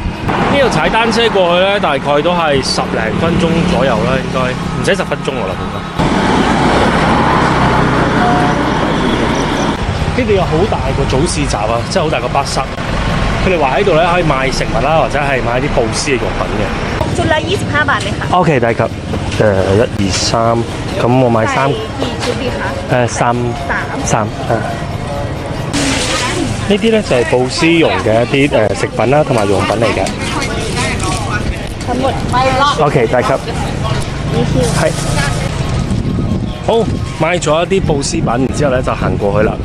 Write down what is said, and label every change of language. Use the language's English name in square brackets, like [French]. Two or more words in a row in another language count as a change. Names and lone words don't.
[Cantonese] 呢度踩單車過去咧，大概都係10零分鐘左右啦，應該唔使10分鐘啦，應該。呢度有好大個早市集啊，即係好大個巴剎。佢哋話喺度咧可以買食物啦，或者係買啲布施嘅用品嘅。 [Thai] ชุดละ25 บาทเลยค่ะ [Cantonese] OK， 大級1、2、3，咁我買3。 [Thai] กี่ชุดดีคะ [Cantonese] 3 呢啲咧就係布施用嘅一啲食品啦，同埋用品嚟嘅。 [Thai] ทั้งหมด [Cantonese] OK， 大級。係。好，買咗一啲布施品，然之後咧就行過去啦。